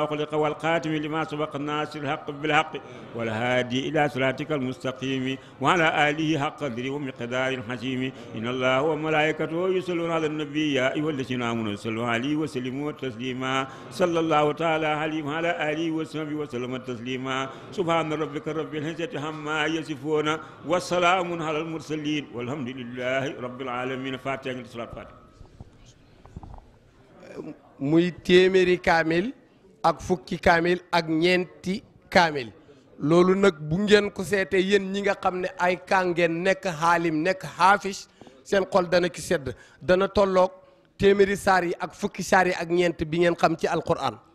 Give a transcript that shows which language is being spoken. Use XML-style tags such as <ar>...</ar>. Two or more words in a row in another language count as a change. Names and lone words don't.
<ar>خلق والخاتم لما سبق الناصر الحق بالحق والهادي إلى صراطك المستقيم وعلى آله حق قدره ومقدار حكيم إن الله وملائكته يصلون على النبي يا أيها الذين آمنوا صلوا عليه وسلموا تسليما صلى الله تعالى عليه وعلى آله وصحبه وسلم تسليما سبحان ربك رب العزة عما يصفون وسلام على المرسلين والحمد لله رب العالمين فاتحة الصلاة فاتحة</ar> <wo>muy téeméeri kaamil ak fukki kaamil ak ñeenti kaamil loolu nag bu ngeen ko seetee yéen ñi nga xam ne ay kàngeen nekk xaalim nekk xaafis seen xol dana ki sedd dana tolloog téeméeri saar yi ak fukki saar yi ak ñeent bi ngeen xam ci alquran.</wo>